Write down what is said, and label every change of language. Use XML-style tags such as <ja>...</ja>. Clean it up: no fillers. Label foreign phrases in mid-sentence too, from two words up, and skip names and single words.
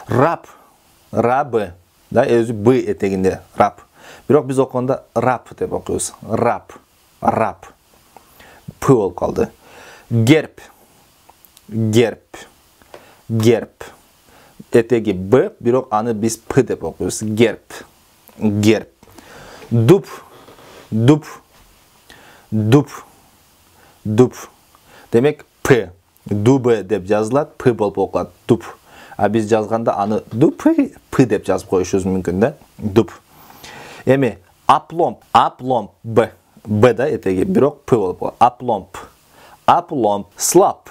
<ky>Раб, да, өзү б этегинде раб. Бирок биз окуганда раб деп окуйбуз. Раб, раб. П болуп калды. Герб, герб, герб. Этеги б, бирок аны биз п деп окуйбуз. Герб, герб. Дуб, дуб, дуб, дуб. Демек п, дуб деп жазылат, п болуп окулат. Дуб. А биз жазганда аны дуб п деп жазып коюшубуз мүмкүн да. Дуб. Эми апломб, апломб б. Б да этеги, бирок п болуп калат. Апломб. Апломб. Слап.</ky>